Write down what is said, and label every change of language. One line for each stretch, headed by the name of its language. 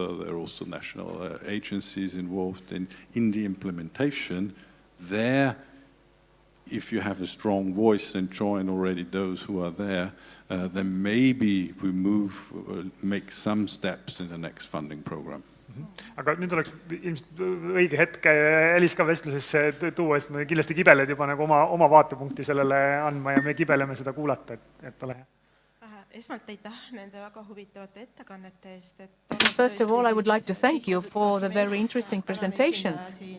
English: There are also national agencies involved in the implementation. There, if you have a strong voice and join already those who are there, then maybe we make some steps in the next funding program.
Estonian: Aga nüüd oleks ilmselt õige hetk Elis ka vestlusesse tuua, sest me kindlasti kibeled juba nagu oma vaatepunkti sellele andma ja me kibeleme seda kuulata, et ole hea. Esmalt aitäh nende väga huvitavate ettekannete eest.
English: First of all, I would like to thank you for the very interesting presentations.